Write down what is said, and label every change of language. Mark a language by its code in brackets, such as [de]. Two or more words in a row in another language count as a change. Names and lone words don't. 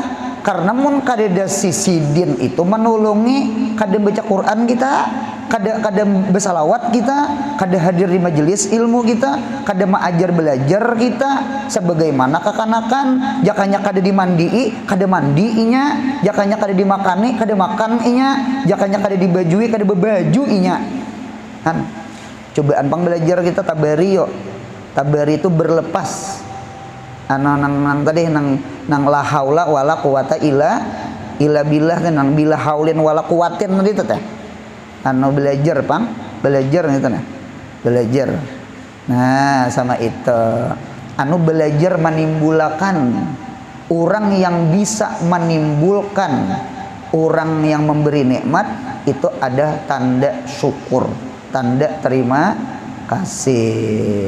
[bjn] Karena mun kada sisidin itu menolongi kada baca Quran kita, kada bersalawat kita, kada hadir di majelis ilmu kita, kada maajar belajar kita sebagaimana kekanakan, jakanya kada dimandii, kada mandiinya, jakanya kada dimakani, kada makaninya, jakanya kada dibajui, kada bebajuinya. Kan cobaan pang belajar kita tabari yo. Tabari itu berlepas. Nang tadi nang [ar] la haula wala quwata illa billah [bjn] kan nang [ar] bila haulin wala quwatin [bjn] tadi teh. Anu belajar pang, belajar gitu nah. Belajar. Nah, sama itu. Anu belajar menimbulkan orang yang bisa menimbulkan orang yang memberi nikmat itu ada tanda syukur, tanda terima kasih.